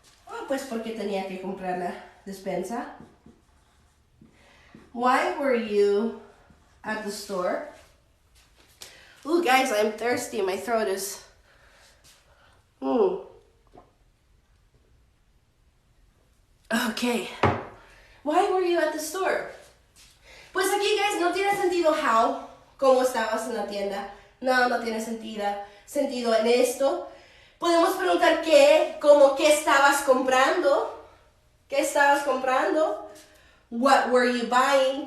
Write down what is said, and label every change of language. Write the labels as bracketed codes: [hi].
[es] Oh, pues porque tenía que comprar la despensa. [en] Why were you at the store? Ooh, guys, I'm thirsty. My throat is... Okay. Why were you at the store? [es] Pues aquí, guys, no tiene sentido how, cómo estabas en la tienda. No tiene sentido en esto. Podemos preguntar qué, como qué estabas comprando. ¿Qué estabas comprando? [en] What were you buying?